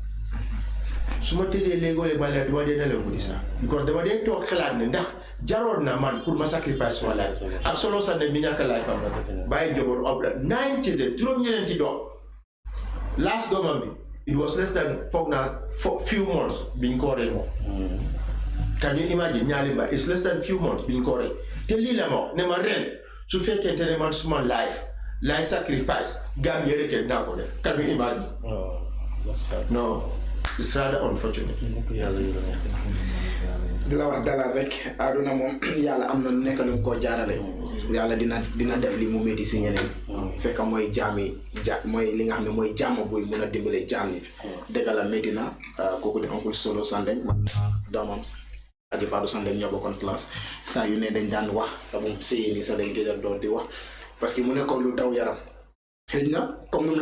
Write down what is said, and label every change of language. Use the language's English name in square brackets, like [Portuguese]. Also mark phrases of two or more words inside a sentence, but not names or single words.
[Wolof] su ma tëddee léegoo-léeg ma leen dama dee nelaw guddi sax because dama dee toog xalaat ne ndax jaroon na man pour ma sacrifice suma life ak solo sax ne mi ñàkk life am na bàyyi njaboot ab la 9 children juróom-ñeneenti doom last doomam bi [English] it was less than [Wolof] foog naa [English] few months [Wolof] biñ ko rey moom [English] can you imagine [Wolof] ñaari ba [English] it's less than few months [Wolof] biñ ko rey te lii la ma ne ma ren su fekkente ne man suma life sacrifice Gambia rek naa ko def [English] can you imagine no it's rather unfortunate [Wolof] di la wax dalal rek aduna moom yàlla am na nekk lu ko jaarale yàlla dina def li mu métti si ñeneen fekk mooy mooy li nga xam ne mooy jaama buy mun a dimbale jaam yi dëgg la métti na kooku di oncle Solo Sandeng man doomam ak Fadou Sandeng ñoo bokkoon classe saa yu ne dañ daan wax sa moom séyee ni sa dañ gëjal doon di wax [French] parce que [Wolof] mu nekkoon lu daw yaram xëy na comme ni mu la